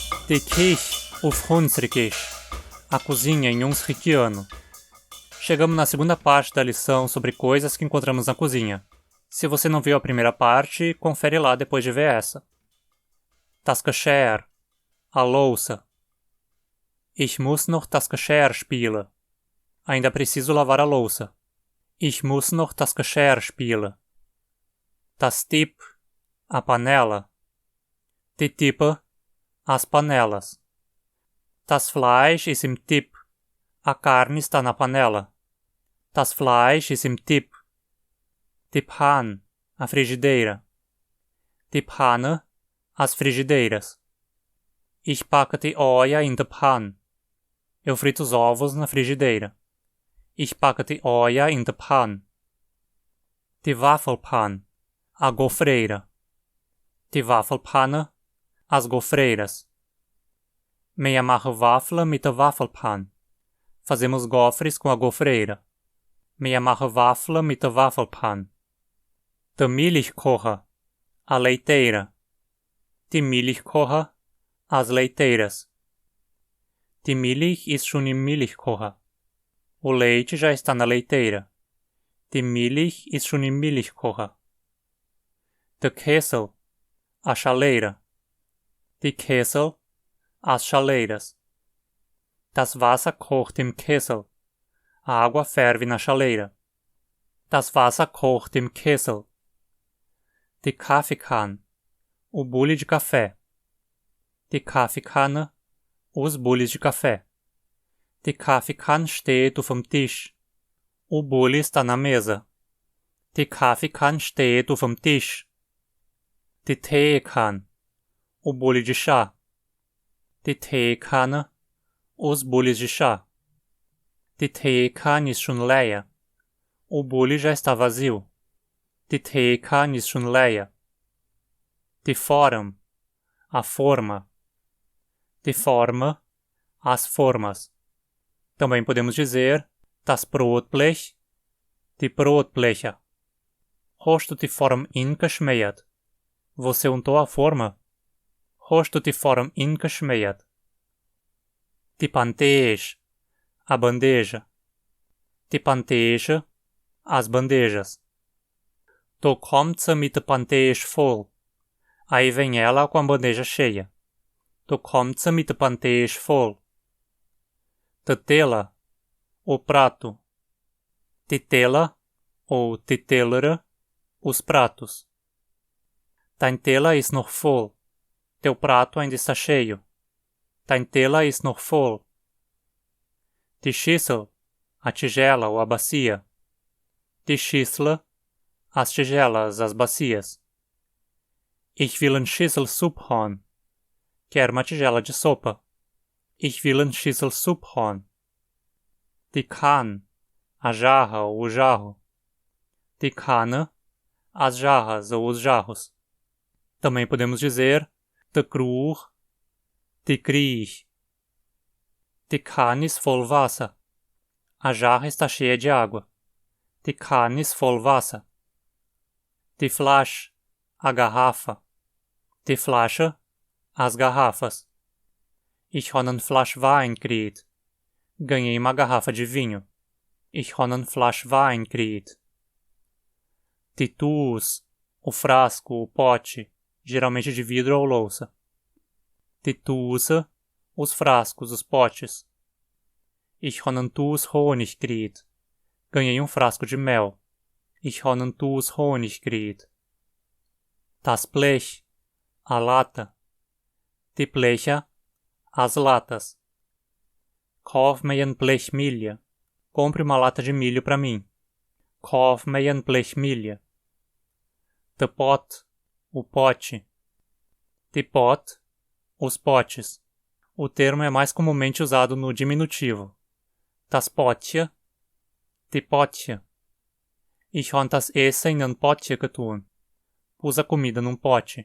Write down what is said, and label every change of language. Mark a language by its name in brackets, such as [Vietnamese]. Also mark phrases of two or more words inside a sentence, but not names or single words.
[Hunsrik] Die Küche auf Hunsrückisch. [Portuguese] A cozinha em Hunsrückiano. Chegamos na segunda parte da lição sobre coisas que encontramos na cozinha. Se você não viu a primeira parte, confere lá depois de ver essa. [Hunsrik] Das Geschirr. [Portuguese] A louça. [Hunsrik] Ich muss noch das Geschirr spülen. [Portuguese] Ainda preciso lavar a louça. [Hunsrik] Ich muss noch das Geschirr spülen. Das Tip. [Portuguese] A panela. [Hunsrik] Die Tippe. [Portuguese] As panelas. [Hunsrik] Das Fleisch ist im Tip. [Portuguese] A carne está na panela. [Hunsrik] Das Fleisch ist im Tip. Die Pan. [Portuguese] A frigideira. [Hunsrik] Die Pfanne. [Portuguese] As frigideiras. [Hunsrik] Ich backe die Eier in der Pan. [Portuguese] Eu frito os ovos na frigideira. [Hunsrik] Ich backe die Eier in der Pan. Die Waffelpan. [Portuguese] A gofreira. [Hunsrik] Die Waffelpanne. [Portuguese] As gofreiras. [Hunsrik] Meia mache Waffeln mit der Waffelpan. [Portuguese] Fazemos gofres com a gofreira. [Hunsrik] Meia mache Waffeln mit der Waffelpan. Der Milchkocher. [Portuguese] A leiteira. [Hunsrik] Die Milchkocher. [Portuguese] As leiteiras. [Hunsrik] Die Milch ist schon im Milchkocher. [Portuguese] O leite já está na leiteira. [Hunsrik] Die Milch ist schon im Milchkocher. Der Kessel. [Portuguese] A chaleira. [Hunsrik] Die Kessel. [Portuguese] As chaleiras. [Hunsrik] Das Wasser kocht im Kessel. [Portuguese] A água ferve na chaleira. [Hunsrik] Das Wasser kocht im Kessel. Die Kaffeekanne. [Portuguese] O bule de café. [Hunsrik] Die Kaffeekanne. [Portuguese] Os bules de café. [Hunsrik] Die Kaffeekanne steht auf dem Tisch. [Portuguese] O bule está na mesa. [Hunsrik] Die Kaffeekanne steht auf dem Tisch. Die Teekanne. [Portuguese] O bule de chá. [Hunsrik] Die Teekanne. [Portuguese] Os bules de chá. [Hunsrik] Die Teekanne ist schon leer. [Portuguese] O bule já está vazio. [Hunsrik] Die Teekanne ist schon leer. Die Form. [Portuguese] A forma. [Hunsrik] Die Forme. [Portuguese] As formas. Também podemos dizer [Hunsrik] das Brotblech. Die Brotblecher. Hast du die Form ingeschmiert? [Portuguese] Você untou a forma? [Hunsrik] Hast du die Form ingeschmiert? Die Bandeja. [Portuguese] A bandeja. [Hunsrik] Die Bandeja. [Portuguese] As bandejas. [Hunsrik] Da kommt sie mit der Bandeja voll. [Portuguese] Aí vem ela com a bandeja cheia. [Hunsrik] Da kommt sie mit der Bandeja voll. Der Teller. [Portuguese] O prato. [Hunsrik] Die Teller. Ou die Teller. [Portuguese] Os pratos. [Hunsrik] Dein Teller ist noch voll. [Portuguese] Teu prato ainda está cheio. [Hunsrik] Dein Teller ist noch voll. Die Schüssel. [Portuguese] A tigela ou a bacia. [Hunsrik] Die Schüssel. [Portuguese] As tigelas, as bacias. [Hunsrik] Ich will ein Schüssel Suppe haben. [Portuguese] Quero uma tigela de sopa. [Hunsrik] Ich will ein Schüssel Suppe haben. Die Kanne. [Portuguese] A jarra ou o jarro. [Hunsrik] Die Kanne. [Portuguese] As jarras ou os jarros. Também podemos dizer [Hunsrik] de Krug. Die Krieg. Die Kanne ist voll Wasser. [Portuguese] A jarra está cheia de água. [Hunsrik] Die Kanne ist voll Wasser. Die Flasche. [Portuguese] A garrafa. [Hunsrik] Die Flasche. [Portuguese] As garrafas. [Hunsrik] Ich habe eine Flasche Wein gekriegt. [Portuguese] Ganhei uma garrafa de vinho. [Hunsrik] Ich habe eine Flasche Wein gekriegt. Die Tuus. [Portuguese] O frasco, o pote, geralmente de vidro ou louça. [Hunsrik] Die Tuuse. [Portuguese] Os frascos, os potes. [Hunsrik] Ich habe einen Tuus Honig gekriegt. [Portuguese] Ganhei frasco de mel. [Hunsrik] Ich habe einen Tuus Honig gekriegt. Das Blech. [Portuguese] A lata. [Hunsrik] Die Blecher. [Portuguese] As latas. [Hunsrik] Kauf mir ein Blech Milho. [Portuguese] Compre uma lata de milho para mim. [Hunsrik] Kauf mir ein Blech Milho. Der Pot. [Portuguese] O pote. [Hunsrik] Die Pot. [Portuguese] Os potes. O termo é mais comumente usado no diminutivo. [Hunsrik] Das Potje. Die Potje. Ich habe das Essen in ein Potje getan. [Portuguese] Pus a comida num pote.